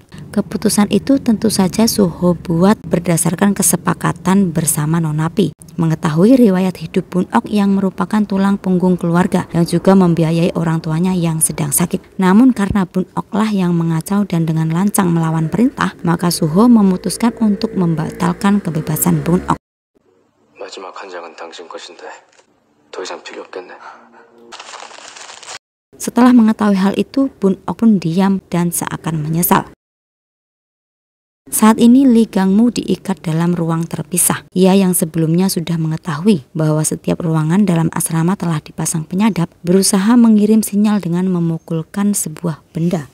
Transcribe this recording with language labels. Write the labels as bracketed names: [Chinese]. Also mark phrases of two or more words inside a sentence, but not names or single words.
[Indonesian] Keputusan itu tentu saja Suho buat berdasarkan kesepakatan bersama Nona Pi. Mengetahui riwayat hidup Bun Ok yang merupakan tulang punggung keluarga yang juga membiayai orang tuanya yang sedang sakit. Namun karena Bun Ok lah yang mengacau dan dengan lancang melawan perintah, maka Suho memutuskan untuk membatalkan kebebasan Bun Ok. [Korean] 마지막 한 장은 당신 것인데 더 이상 필요 없겠네. [Indonesian] Setelah mengetahui hal itu, Bun Ok pun diam dan seakan menyesal. Saat ini Lee Gangmu diikat dalam ruang terpisah. Ia yang sebelumnya sudah mengetahui bahwa setiap ruangan dalam asrama telah dipasang penyadap, berusaha mengirim sinyal dengan memukulkan sebuah benda.